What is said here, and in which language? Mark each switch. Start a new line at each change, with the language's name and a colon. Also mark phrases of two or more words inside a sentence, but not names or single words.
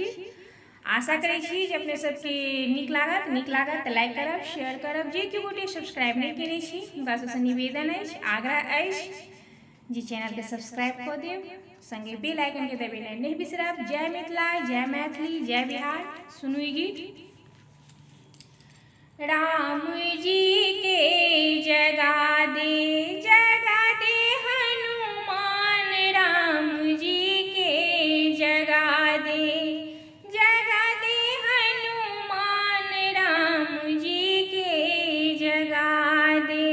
Maithili: आशा करे छी जे अपने सबके नीक लागत तो लाइक करब, शेयर करब। जे केओ गोटे सब्सक्राइब नहीं केने छी हुनका सबसे निवेदन अछि, आग्रह अछि जी चैनल के सब्सक्राइब कर देव, संगे
English: bell icon
Maithili: के दबाना नहीं बिसरब। जय मिथिला, जय मैथिली, जय बिहार। सुनू ई गीत। राम जी के जगा दे हनुमान, राम जी के जगा दे हनुमान, राम जी के जगा दे।